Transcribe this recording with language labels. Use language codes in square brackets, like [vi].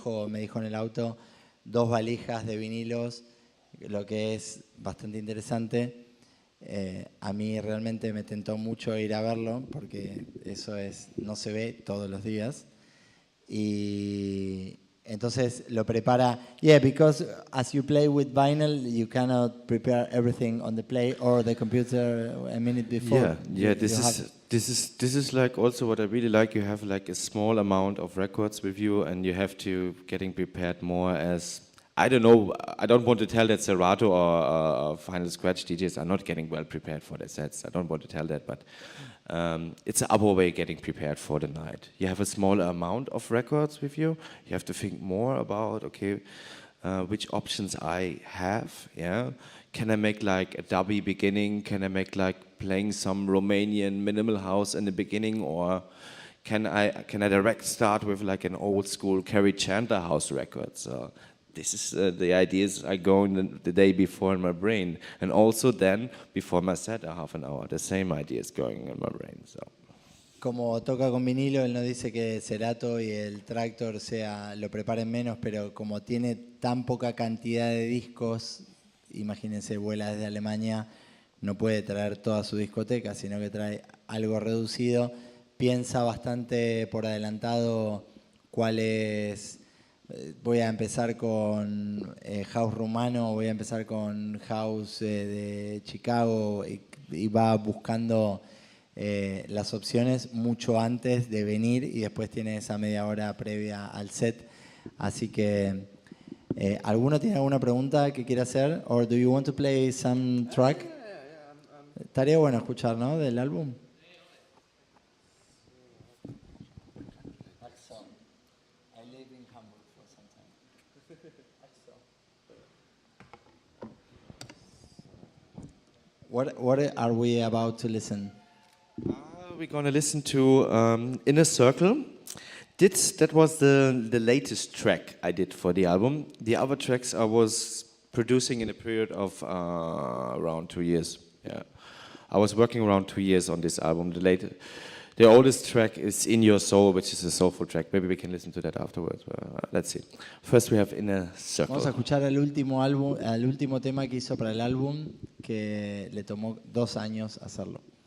[es] Me dijo en el auto, 2 valijas de vinilos, lo que es bastante interesante. A mí realmente me tentó mucho ir a verlo porque eso no se ve todos los días. Y entonces lo prepara. [en] Yeah, because as you play with vinyl, you cannot prepare everything on the play or the computer a minute before. Yeah. This is like also what I really like. You have like a small amount of records with you, and you have to getting prepared more as. I don't know. I don't want to tell that Serato or Final Scratch DJs are not getting well prepared for their sets. I don't want to tell that, but it's our way getting prepared for the night. You have a smaller amount of records with you. You have to think more about which options I have. Yeah, can I make like a dubby beginning? Can I make like playing some Romanian minimal house in the beginning, or can I direct start with like an old school Kerry Chandler house record? So this is the ideas I go in the day before in my brain, and also then before my set a half an hour, the same ideas going in my brain. So. [es] Como toca con vinilo, él nos dice que Cerato y el Tractor lo preparen menos, pero como tiene tan poca cantidad de discos, imagínense, vuela desde Alemania, no puede traer toda su discoteca, sino que trae algo reducido. Piensa bastante por adelantado cuál es. Voy a empezar con house rumano, voy a empezar con house de Chicago y va buscando las opciones mucho antes de venir y después tiene esa media hora previa al set. Así que, ¿alguno tiene alguna pregunta que quiera hacer? [en] Or do you want to play some track? [es] Estaría bueno escuchar, ¿no? Del álbum. [en] What are we about to listen? We're going to listen to In a Circle. That was the latest track I did for the album. The other tracks I was producing in a period of around 2 years. Yeah, I was working around 2 years on this album. The oldest track is In Your Soul, which is a soulful track. Maybe we can listen to that afterwards. Let's see. First we have In a Circle. [es] Vamos a escuchar al último tema que hizo para el álbum, que le tomó 2 años hacerlo.